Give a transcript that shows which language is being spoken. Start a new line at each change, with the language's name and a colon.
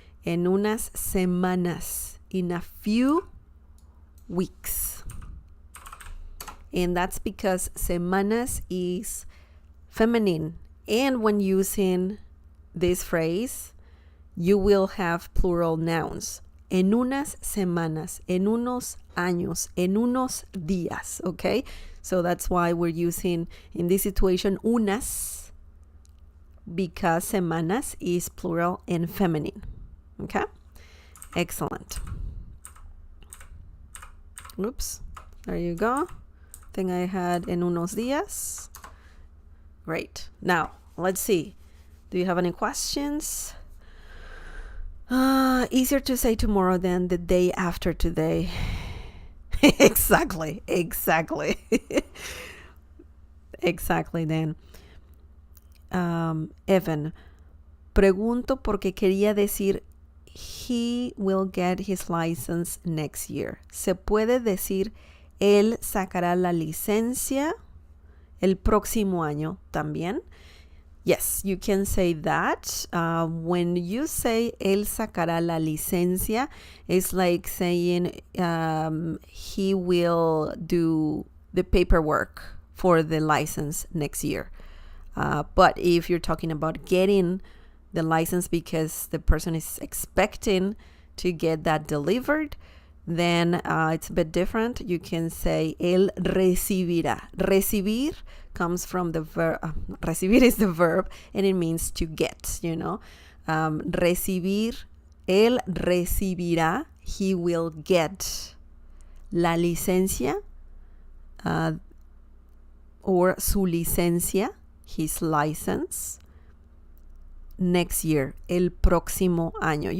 Spanish: En unas semanas,
English: in a few weeks. And that's because semanas is feminine. And when using this phrase, you will have plural nouns.
Spanish: En unas semanas, en unos años, en unos días, okay?
English: So that's why we're using, in this situation, unas, because semanas is plural and feminine, okay? Excellent. Oops, there you go. I think I had
Spanish: en unos días.
English: Great. Now, let's see. Do you have any questions? Easier to say tomorrow than the day after today. Exactly. Exactly, then. Evan,
Spanish: pregunto porque quería decir
English: he will get his license next year.
Spanish: ¿Se puede decir él sacará la licencia el próximo año también?
English: Yes, you can say that. When you say
Spanish: él sacará la licencia,
English: it's like saying he will do the paperwork for the license next year. But if you're talking about getting the license because the person is expecting to get that delivered, then it's a bit different. You can say
Spanish: él recibirá.
English: Recibir comes from the verb. Recibir is the verb, and it means to get, you know.
Spanish: Recibir, él recibirá,
English: he will get
Spanish: la licencia,
English: or
Spanish: su licencia,
English: his license, next year,
Spanish: el próximo año.